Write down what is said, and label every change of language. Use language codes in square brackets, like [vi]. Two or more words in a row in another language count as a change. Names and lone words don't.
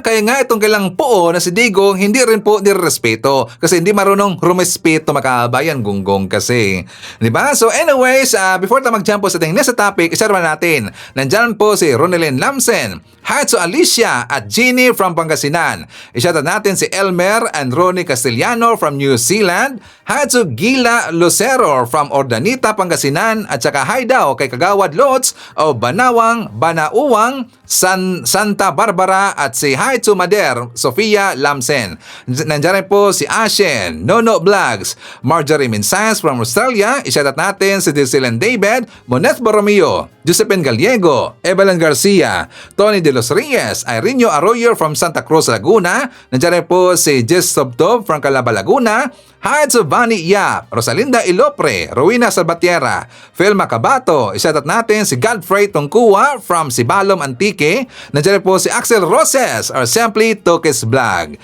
[tl] Kaya nga itong kailang Poo na si Digong hindi rin po nirespeto kasi hindi marunong rumispeto makabayan, gunggong kasi. Di ba? [en] So anyways, before [tl] tayo mag-jump po sa ating [en] next topic, [tl] isa natin. Nandyan po si Ronelyn Lamsen, Hatso Alicia at Jeannie from Pangasinan. Isyatat natin si Elmer and Ronnie Castellano from New Zealand, Hatso Gila Lucero from Ordanita, Pangasinan, at saka hi daw kay Kagawad Lots o Banawang, Banauwang, Santa Barbara at si [en] hi to [tl] Mader, Sofia Lamsen. Nandiyan rin po si Ashen, Nono Vlogs, Marjorie Minsas from Australia. Isyatat natin si Disilan David, Monet Borromeo, Josephine Gallego, Evelyn Garcia, Tony De Los Reyes, Irene Arroyo from Santa Cruz, Laguna. Nandiyan rin po si Jess Sobtob from Calaba, Laguna. [en] Hi to [tl] Vani Yap, Rosalinda Ilopre, Rowena Salvatierra, Phil Macabato. Isatat natin si Godfrey Tongkua from Sibalom, Antique. Nandiyan rin po si Axel Roses or Simply Tokes Vlog.